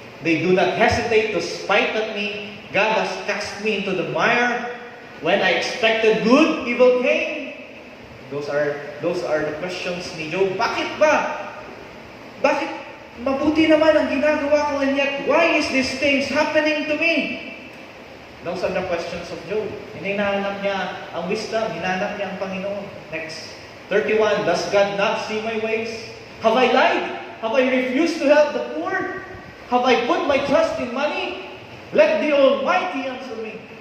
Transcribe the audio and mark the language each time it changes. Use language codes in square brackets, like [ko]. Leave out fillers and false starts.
[en] They do not hesitate to spite at me. God has cast me into the mire. When I expected good, evil came. Those are the questions ni Job. [tl] Bakit ba? Bakit mabuti naman ang ginagawa ko, [en] and yet why is these things happening to me? Those are the questions of Job. [tl] Hinahanap niya ang wisdom, hinahanap niya ang Panginoon. [en] Next, 31, does God not see my ways? Have I lied? Have I refused to help the poor? Have I put my trust in money? Let the Almighty answer me.